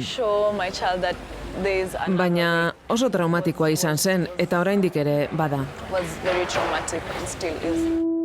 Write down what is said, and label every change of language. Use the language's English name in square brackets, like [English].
[English] show my child that there is another [Basque] Baina oso traumatikoa izan zen, eta oraindik ere bada. [English] was very traumatic and still is.